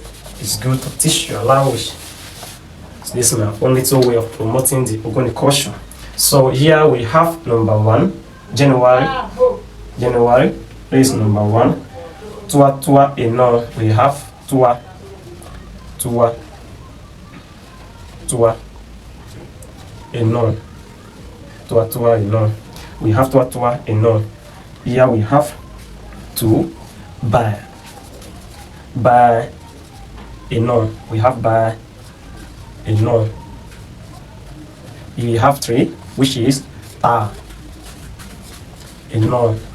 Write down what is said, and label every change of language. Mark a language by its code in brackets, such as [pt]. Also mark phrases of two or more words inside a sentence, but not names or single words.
[en] It's good to teach your language. So this is my only way of promoting the Ogoni culture. So here we have number 1, January. January is number 1. [ogo] Tua, eno. [en] We have tua, eno. [ogo] Tua, eno. [en] We have [ogo] tua, eno. [en] Here we have 2, [ogo] by, eno. [en] We have [ogo] by, eno. [en] We have 3, which is [ogo] ta, eno.